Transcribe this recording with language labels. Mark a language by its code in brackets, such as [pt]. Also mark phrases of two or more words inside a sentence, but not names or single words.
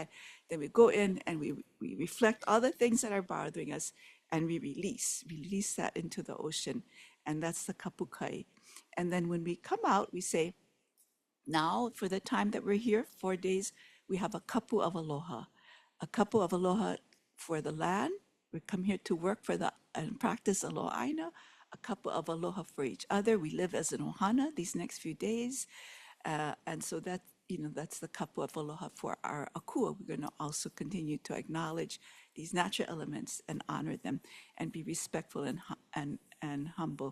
[en] Then we go in and we reflect all the things that are bothering us and we release that into the ocean. And that's the kapukai. And then when we come out, we say, now for the time that we're here, 4 days, we have a kapu of aloha. A kapu of aloha for the land. We come here to work and practice [haw] aloha ʻāina. [en] A couple of aloha for each other. We live as an ʻOhana these next few days. And so that, that's the couple of aloha for our akua. We're going to also continue to acknowledge these natural elements and honor them and be respectful and humble.